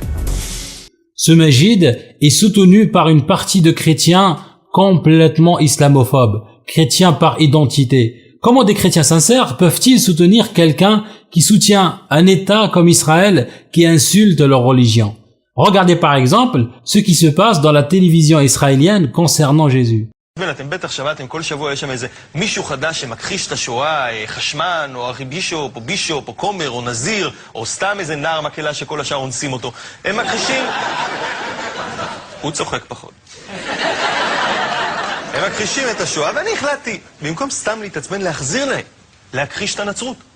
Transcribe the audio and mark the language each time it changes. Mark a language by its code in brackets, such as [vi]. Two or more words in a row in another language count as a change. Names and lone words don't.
[fr] Ce Majid est soutenu par une partie de chrétiens complètement islamophobes, chrétiens par identité. Comment des chrétiens sincères peuvent-ils soutenir quelqu'un qui soutient un État comme Israël qui insulte leur religion? Regardez par exemple ce qui se passe dans la télévision israélienne concernant Jésus. [he] אתם בטח שמעתם, כל שבוע יש שם איזה מישהו חדש שמכחיש את השואה, חשמן, או ארכיבישופ, או בישופ, או כומר, או נזיר, או סתם איזה נער מקהלה שכל השאר אונסים אותו. הם מכחישים... הוא צוחק פחות. הם מכחישים את השואה, ואני החלטתי, במקום סתם להתעצבן, להחזיר להם, להכחיש את הנצרות.